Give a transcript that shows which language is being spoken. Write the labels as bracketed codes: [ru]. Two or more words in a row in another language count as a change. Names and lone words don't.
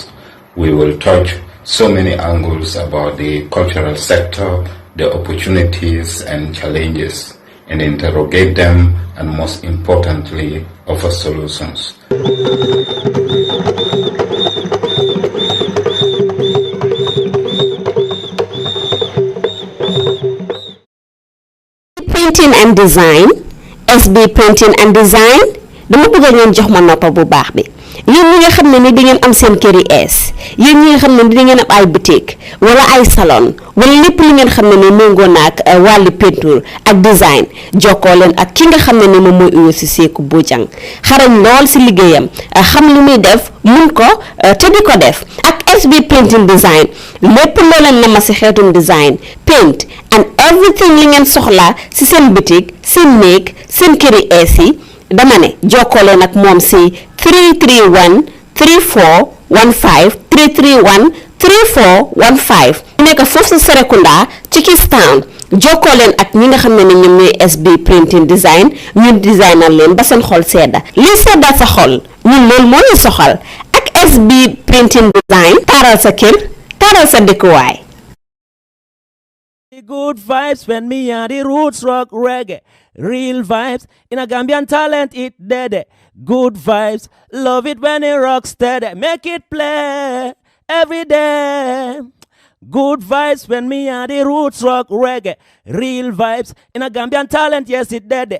[en] We will touch so many angles about the cultural sector, the opportunities and challenges, and interrogate them, and most importantly, offer solutions. Printing and design SB printing and design [wo] dama bëgg ngeen jox ma noppa bu baax bi yéen ñi nga xam ne ni da ngeen am seen kër yi ees yéen ñi nga xam ne ni da ngeen am ay boutique wala ay salon wala lépp li ngeen xam ne ni méngoo na ak wàllu peinture ak design jokkoo leen ak ki nga xam ne ni moom mooy uyo si Seeku Bojang xarañ lool si liggéeyam xam li muy def mun ko te di ko def ak SB printing design lépp loo leen nama si xeetum [en] design paint and everything [wo] li ngeen soxla si seen boutique seen néeg seen kër yi ees yi dama ne jokkoo leen ak moom si 331 3415 331 3415 nekk foofu sa Serekunda ci Kistown jokkoo leen ak ñi nga xam ne ñoom ñooy SB printing design ñun designer leen ba seen xol sedda li sedda sa xol ñun loolu moo ñu soxal ak SB printing design taaral sa kër taaral sa dëkkuwaay. [en] Good vibes when me and the roots rock reggae. Real vibes in a Gambian talent it dead. Good vibes, love it when it rocks steady. Make it play every day. Good vibes when me and the roots rock reggae. Real vibes in a Gambian talent, yes it dead.